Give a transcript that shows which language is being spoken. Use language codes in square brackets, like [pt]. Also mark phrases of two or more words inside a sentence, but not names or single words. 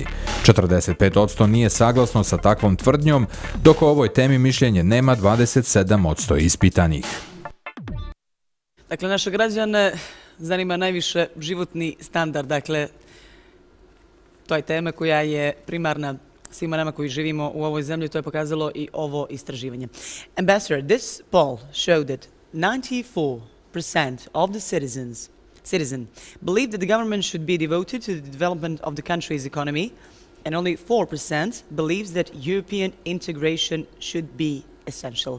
[bs] 45% nije saglasno sa takvom tvrdnjom, dok o ovoj temi mišljenje nema 27% ispitanih. Dakle, naše građane zanima najviše životni standard. Dakle, to je tema koja je primarna svima nama koji živimo u ovoj zemlji. To je pokazalo i ovo istraživanje. [en] Ambassador, this poll showed that 94% of the citizens believe that the government should be devoted to the development of the country's economy, and only 4% believes that European integration should be essential.